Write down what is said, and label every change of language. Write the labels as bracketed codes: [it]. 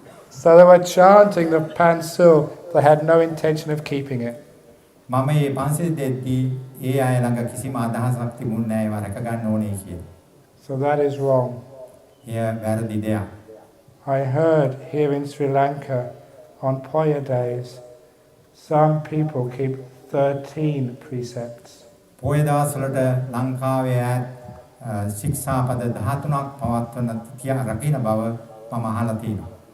[en] So they were chanting the pansil, they had no intention of keeping it. [si] මම මේ පන්සිල් දෙද්දී ඒ අය ළඟ කිසිම අදහසක් තිබුණේ නැහැ ඒවා රැක ගන්න ඕනේ කියලා. [en] So that is wrong. [si] වැරදි දෙයක්. [en] I heard here in Sri Lanka on Poya days, Some people keep 13 precepts. [si] පොය දවස්වලට ලංකාවේ ශික්ෂාපද 13ක් පවත්වන තියා රකින්න බව මම අහලා තියෙනවා.